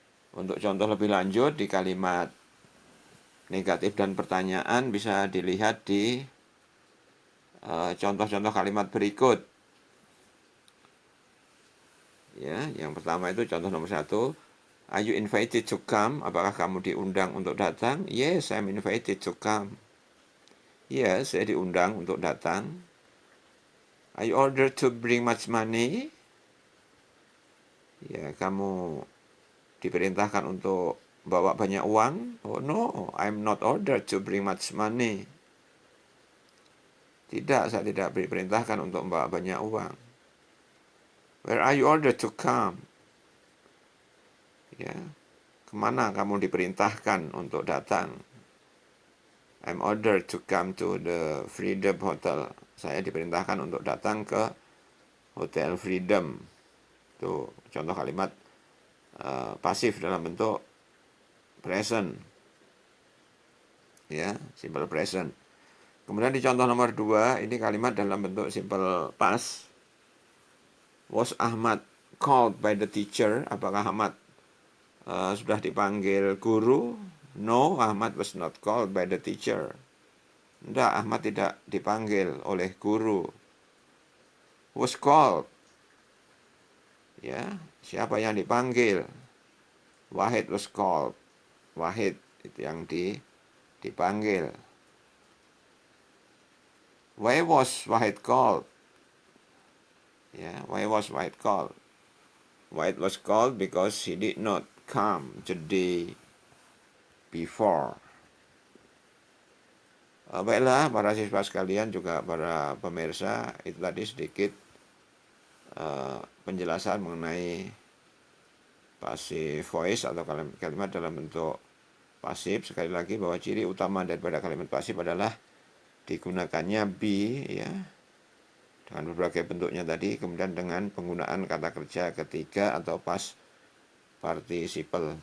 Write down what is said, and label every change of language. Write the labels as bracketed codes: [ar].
[id] Untuk contoh lebih lanjut di kalimat negatif dan pertanyaan bisa dilihat di contoh-contoh kalimat berikut. Ya, yang pertama itu contoh nomor 1. [en] Are you invited to come? [id] Apakah kamu diundang untuk datang? [en] Yes, I'm invited to come. [id] Yes, saya diundang untuk datang. [en] Are you ordered to bring much money? [id] Ya, kamu diperintahkan untuk bawa banyak uang? [en] Oh no, I'm not ordered to bring much money. [id] Tidak, saya tidak diperintahkan untuk membawa banyak uang. [en] Where are you ordered to come? [id] Ya, kemana kamu diperintahkan untuk datang? [en] I'm ordered to come to the Freedom Hotel. [id] Saya diperintahkan untuk datang ke Hotel Freedom. Itu contoh kalimat pasif dalam bentuk present. Ya, [en] simple present. [id] Kemudian di contoh nomor 2, ini kalimat dalam bentuk simple past. [en] Was Ahmad called by the teacher? [id] Apakah Ahmad sudah dipanggil guru? [en] No, Ahmad was not called by the teacher. [id] Tidak, Ahmad tidak dipanggil oleh guru. [en] Was called. [id] Ya, siapa yang dipanggil? [en] Wahid was called. [id] Wahid itu yang dipanggil. [en] Why was Wahid called? Ya, why was Wahid called? Wahid was called because he did not come the day before. [id] Baiklah para siswa sekalian, juga para pemirsa, itu tadi sedikit penjelasan mengenai passive voice atau kalimat dalam bentuk pasif. Sekali lagi bahwa ciri utama daripada kalimat pasif adalah digunakannya be ya, dengan berbagai bentuknya tadi, kemudian dengan penggunaan kata kerja ketiga atau past participle.